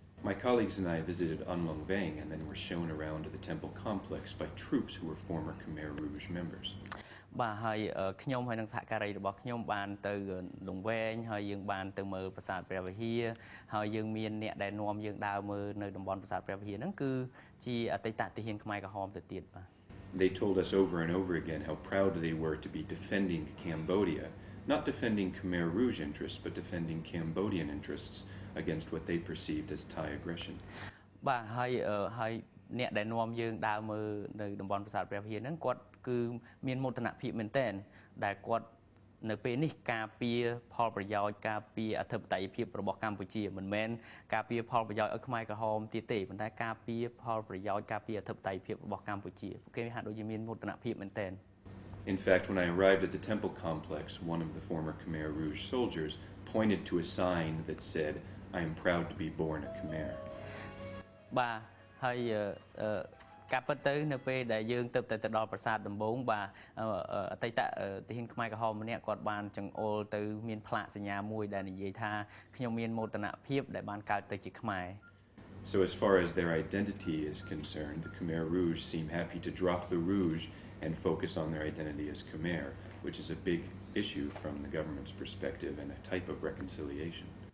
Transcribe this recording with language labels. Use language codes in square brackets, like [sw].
[en] My colleagues and I visited Anlong Veng and then were shown around the temple complex by troops who were former Khmer Rouge members. [km] បាទហើយខ្ញុំហើយនឹងសហការីរបស់ខ្ញុំបានទៅលង្វែងហើយយើងបានទៅមើលប្រាសាទព្រះវិហារហើយយើងមានអ្នកដែលនាំយើងដើរមើលនៅតំបន់ប្រាសាទព្រះវិហារហ្នឹងគឺជាអតីតទាហានខ្មែរក្រហមទៅទៀតបាទ [en] They told us over and over again how proud they were to be defending Cambodia, not defending Khmer Rouge interests, but defending Cambodian interests against what they perceived as Thai aggression. [km] បាទហើយអ្នកដែលនាំយើងដើរមើលនៅតំបន់ប្រាសាទព្រះវិហារហ្នឹងគាត់គឺមានមោទនភាពមែនទែនដែលគាត់នៅពេលនេះការពារផលប្រយោជន៍ការពារអធិបតេយ្យភាពរបស់កម្ពុជាមិនមែនការពារផលប្រយោជន៍ឲ្យខ្មែរក្រហមទៀតទេប៉ុន្តែការពារផលប្រយោជន៍ការពារអធិបតេយ្យភាពរបស់កម្ពុជាពួកគេហាក់ដូចជាមានមោទនភាពមែនទែន [en] In fact, when I arrived at the temple complex, one of the former Khmer Rouge soldiers pointed to a sign that said, "I am proud to be born a Khmer." [km] បាទហើយការពិតទៅនៅពេលដែលយើងទៅដល់ប្រាសាទដំបងបាទអតីតទាហានខ្មែរក្រហមម្នាក់គាត់បានចង្អុលទៅមានផ្លាកសញ្ញាមួយដែលនិយាយថាខ្ញុំមានមោទនភាពដែលបានកើតទៅជាខ្មែរ [en] So as far as their identity is concerned, the Khmer Rouge seem happy to drop the rouge and focus on their identity as Khmer, which is a big issue from the government's perspective and a type of reconciliation.